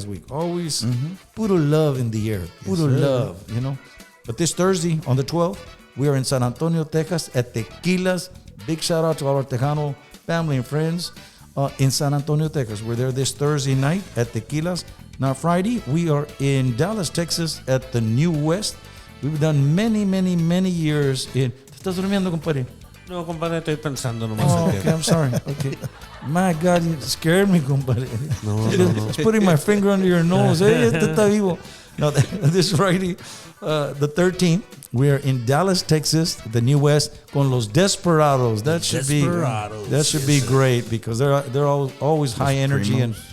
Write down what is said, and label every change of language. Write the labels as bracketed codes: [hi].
[en] Always puro love in the air. Puro love, But this Thursday, on the 12th, we are in San Antonio, Texas at Tequilas. Big shout out to all our Tejano family and friends in San Antonio, Texas. We're there this Thursday night at Tequilas. Now, Friday, we are in Dallas, Texas at the New West. We've done many, many, many years in... [es] ¿Te estás durmiendo, compadre? No, compadre, estoy pensando nomás. [en] Oh, okay, I'm sorry. Okay. My God, you scared me, compadre. No. Just putting my finger under your nose. Hey, [es] este está vivo. [en] No, this Friday, the 13th, we are in Dallas, Texas, the New West, [es] con los [en] Desperados. That should be great because they're always high energy and.